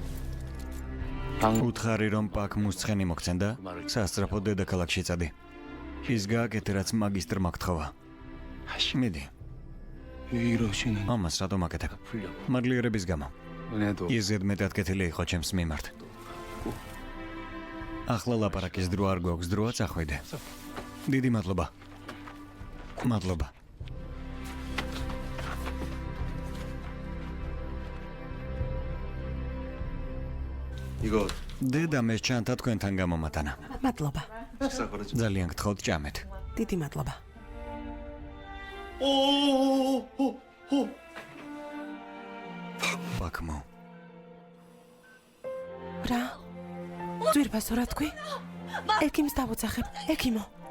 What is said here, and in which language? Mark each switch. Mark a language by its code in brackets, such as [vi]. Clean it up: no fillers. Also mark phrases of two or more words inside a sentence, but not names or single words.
[ka] უთხარი რომ პაკ მუსცხენი მოგცენ და სასწრაფო დედაქალაქში წადი. ის გააკეთე, რაც მაგისტრმა გთხოვა. მიდი, [ko] 왜 이러시는 [ka] ამას რატომ აკეთებ? [ko] 풀려고 [ka] მადლიერების გამო. [ko] 은혜도 [ka] ის ზედმეტად კეთილი იყო ჩემს მიმართ. ახლა ლაპარაკის დრო არ გვაქვს, დროა წახვიდე. დიდი მადლობა. მადლობა. [ko] 이거 [ka] დედამ ეს ჩანთა თქვენთან გამომატანა. მადლობა. [ko] 식사 걸어줘. [ka] ძალიან გთხოვთ ჭამეთ. დიდი მადლობა. ბაკმო. რა? ძვირფასო რა თქვი? ეკიმს დავუძახებ. ეკიმო.